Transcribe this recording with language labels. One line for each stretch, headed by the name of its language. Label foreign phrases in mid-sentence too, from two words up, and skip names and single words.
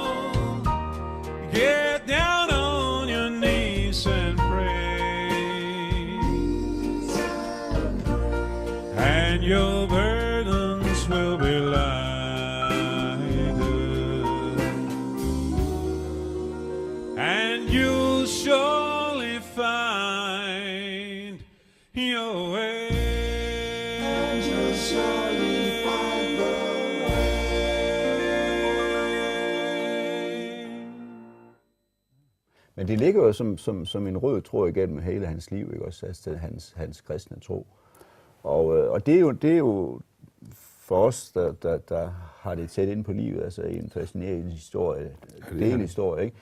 English: Get down on your knees and pray, and your burdens will be lighter, and you'll surely find your way. And you'll surely find the way.
Danish: Men det ligger jo som en rød tråd igennem hele hans liv, ikke også? Altså hans kristne tro. Og det er jo for os, der har det tæt ind på livet, altså en fascinerende historie, delhistorie, ikke?